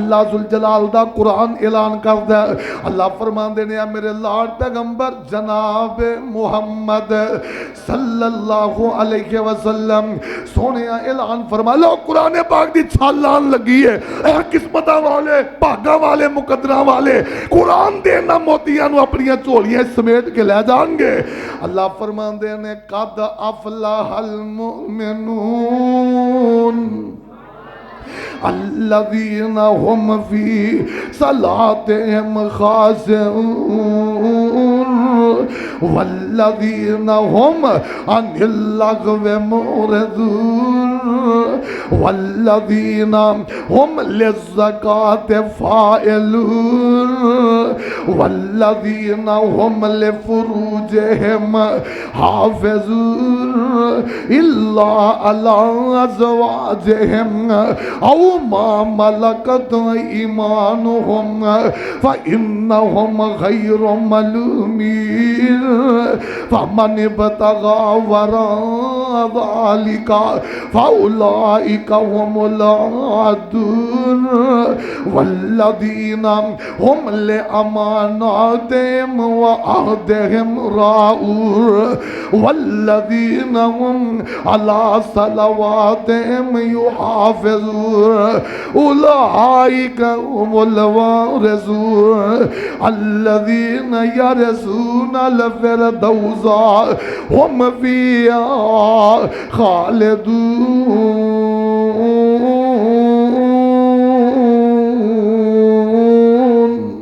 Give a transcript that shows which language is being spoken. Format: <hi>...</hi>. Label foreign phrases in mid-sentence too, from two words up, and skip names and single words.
<pa>اللہ</pa> <ar>ذو الجلال</ar> <pa>دا قرآن اعلان کردا ہے۔ اللہ فرماندے نے میرے لاڈلے پیغمبر جناب محمد</pa> <ar>صلى الله عليه وسلم</ar> <pa>سوہنے اعلان فرما لو قرآن پاک دی چھل آن لگی ہے. قسمت والے بھاگاں والے مقدراں والے قرآن دے ناں موتیاں نوں اپنی جھولیاں سمیٹ کے لے جانگے. اللہ فرماندے نے</pa> <ar>قد أفلح المؤمنون الذين هم في صلاتهم خاشعون والذين هم عن اللغو معرضون والذين هم للزكاة فاعلون والذين هم لفروجهم حافظون إلا على أزواجهم أو ما ملكت أيمانهم فإنهم غير ملومين فمن ابتغى وراء ذلك فأولئك هم العادون والذين هم لأماناتهم و عهدهم راعون والذين هم على صلواتهم يحافظون أولئك هم الوارثون الذين يرثون الفردوس هم فيها خالدون.</ar>